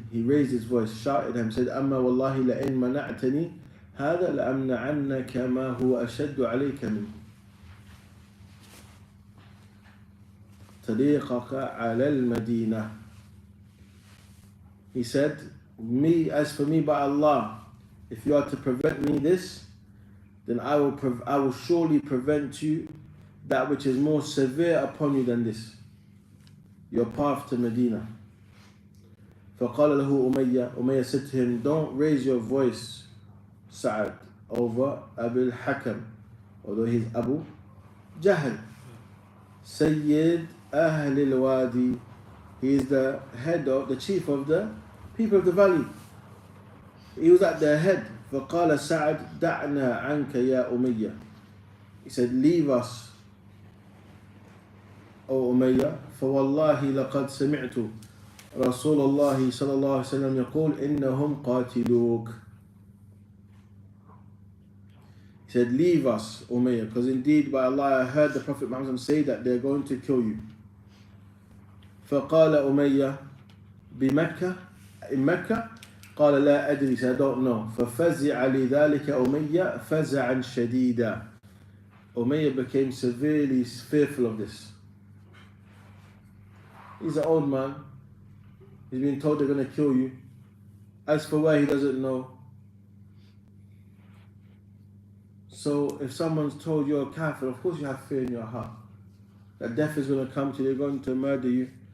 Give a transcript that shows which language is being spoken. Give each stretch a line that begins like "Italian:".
English: He raised his voice, shouted and said,
Arabic: أما والله لئن منعتني هذا لأمنعنك ما هو أشد عليك منه طريقك على المدينة.
English: He said, as for me by Allah, if you are to prevent me this, then I will surely prevent you that which is more severe upon you than this, your path to Medina.
Arabic: فقال له
English: Umayyah said to him, don't raise your voice, Sa'ad, over Abu al-Hakam, although he's Abu Jahl.
Arabic: Sayyid Ahl al-Wadi,
English: he is the chief of the people of the valley. He was at their head.
Arabic: فقال سعد دعنا عنك يا أمية.
English: He said, leave us, O Umayyah,
Arabic: فوالله لقد سمعت رسول الله صلى الله عليه وسلم يقول إنهم قاتلوك.
English: He said, leave us, Umayyah, because indeed by Allah I heard the Prophet Muhammad say that they're going to kill you.
Arabic: فقال أمية بمكة
English: in Mecca.
Arabic: قال لا أدري,
English: he said, I don't know.
Arabic: ففزع لذلك أمية فزعا شديدا.
English: Umayyah became severely fearful of this. He's an old man. He's been told they're going to kill you. As for where, he doesn't know. So if someone's told you're a kafir, of course you have fear in your heart that death is going to come to you, they're going to murder you.